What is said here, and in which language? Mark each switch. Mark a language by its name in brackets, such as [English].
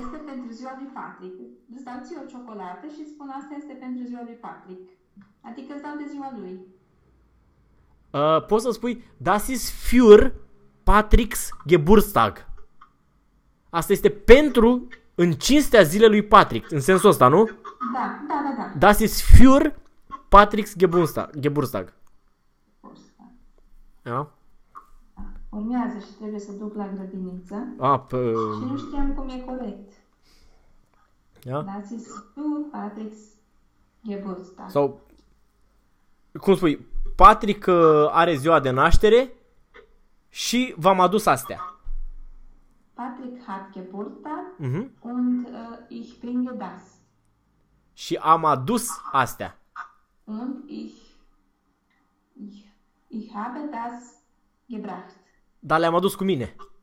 [Romanian] este pentru ziua lui Patrick. Îți dau ție o ciocolată și spun, asta este pentru ziua lui Patrick. Adică îți dau de ziua lui. Poți să spui [German] Das ist für Patrick's Geburtstag. [Romanian] Asta este pentru în cinstea zilelui Patrick, în sensul ăsta, nu? Da. [German] Das ist für Patrick's Geburtstag. [Romanian] Da? Urmează și trebuie să duc la grădiniță și nu știam cum e corect. [German] Das ist du, Patrick's Geburtstag. [Romanian] Sau, cum spui, Patrick are ziua de naștere și v-am adus astea. [German] Patrick hat Geburtstag und ich bringe das. [Romanian] Și am adus astea. [German] Und ich habe das gebracht. [Romanian] Dar le-am adus cu mine.